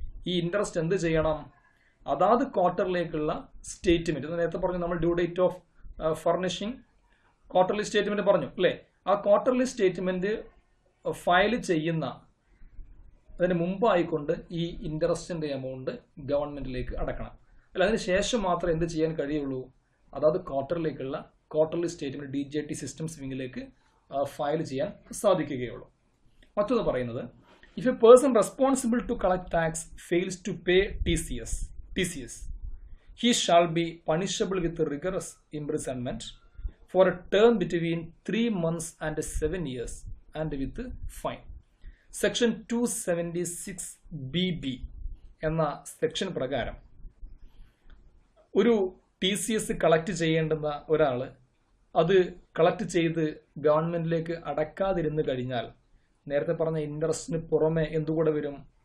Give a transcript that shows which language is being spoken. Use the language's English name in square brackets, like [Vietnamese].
[Malayalam] ഈ ഇൻട്രസ്റ്റ് എന്ത് ചെയ്യണം? അതാത് ക്വാർട്ടറിലേക്കുള്ള സ്റ്റേറ്റ്മെൻറ്റ്, നേരത്തെ പറഞ്ഞു നമ്മൾ due date of furnishing quarterly statement പറഞ്ഞു അല്ലേ, ആ ക്വാർട്ടർലി സ്റ്റേറ്റ്മെൻറ്റ് ഫയൽ ചെയ്യുന്ന അതിന് മുമ്പായിക്കൊണ്ട് ഈ ഇൻട്രസ്റ്റിൻ്റെ എമൗണ്ട് ഗവൺമെൻറ്റിലേക്ക് അടക്കണം. അല്ല, അതിന് ശേഷം മാത്രമേ എന്ത് ചെയ്യാൻ കഴിയുള്ളൂ? അതായത് quarterly statement DGIT systems വിങ്ങിലേക്ക് file ചെയ്യാൻ സാധിക്കുകയുള്ളൂ. മറ്റൊന്ന് പറയുന്നത്, [English] If a person responsible to collect tax fails to pay TCS, he shall be punishable with rigorous imprisonment for a term between 3 months and 7 years and with fine. [Malayalam] Section 276BB എന്ന section പ്രകാരം ഒരു TCS collect ചെയ്യേണ്ടുന്ന ഒരാൾ അത് collect ചെയ്ത് ഗവൺമെന്റിലേക്ക് അടക്കാതിരുന്നു കഴിഞ്ഞാൽ നേരത്തെ പറഞ്ഞ ഇൻട്രസ്റ്റിന് പുറമെ എന്തുകൂടെ വരും?